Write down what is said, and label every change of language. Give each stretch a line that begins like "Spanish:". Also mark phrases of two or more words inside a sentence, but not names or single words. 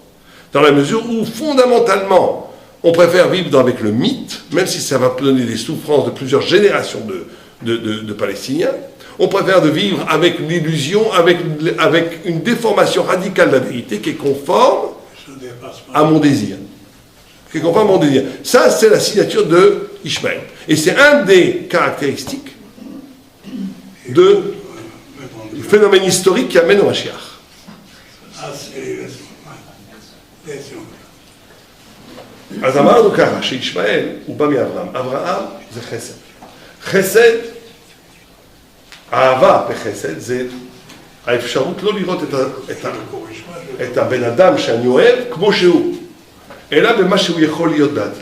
French: Dans la mesure où, fondamentalement, on préfère vivre avec le mythe, même si ça va donner des souffrances de plusieurs générations de Palestiniens, on préfère de vivre avec l'illusion, avec une déformation radicale de la vérité qui est conforme à mon désir. Qui est conforme à mon désir. Ça, c'est la signature de Ishmaël. Et c'est un des caractéristiques du phénomène historique qui amène au Mashiach.
Hebrew: אז אמרנו ככה, שישמעאל הוא בא מאברהם. אברהם זה חסד. חסד, אהבה בחסד, זה האפשרות לא לראות את הבן אדם שאני אוהב כמו שהוא, אלא במה שהוא יכול להיות בעתיד.